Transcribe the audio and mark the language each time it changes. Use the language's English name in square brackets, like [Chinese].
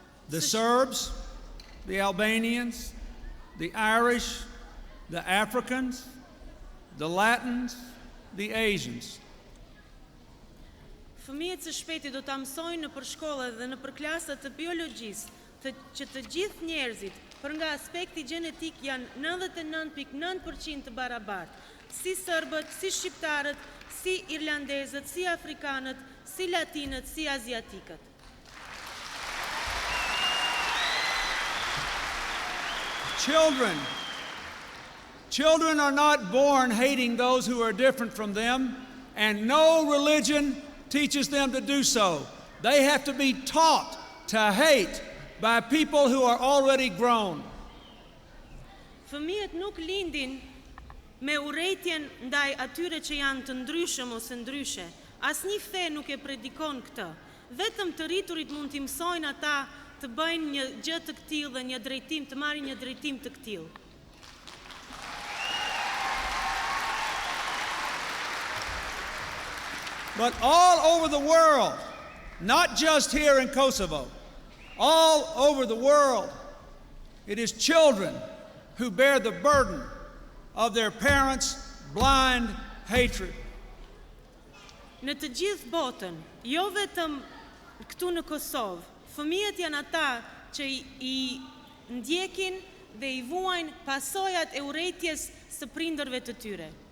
[English] The Serbs, the Albanians, the Irish, the Africans, the Latins, the Asians. [Albanian] Fëmijët së shpejti do ta mësojnë në përshkolla dhe në përklasat të biologjisë që të gjithë njerëzit, për nga aspekti gjenetik, janë 99.9% të barabartë, si serbët, si shqiptarët, si irlandezët, si afrikanët, si latinët, si aziatikët. [English] Children are not born hating those who are different from them, and no religion teaches them to do so. They have to be taught to hate by people who are already grown. [Albanian] Fëmijët nuk lindin me urrëtitjen ndaj atyre që janë të ndryshëm ose ndryshe. Asnjë fe nuk e predikon këtë. Vetëm të rriturit mund t'i mësojnë ata të bëjnë një gjë të këtillë dhe një drejtim, të marrin një drejtim të këtillë. [English] But all over the world, not just here in Kosovo, all over the world, it is children who bear the burden of their parents' blind hatred. [Albanian] Në të gjithë botën, jo vetëm këtu në Kosovë, fëmijët janë ata që I ndjekin dhe I vuajnë pasojat e urrëties së prindërve të tyre.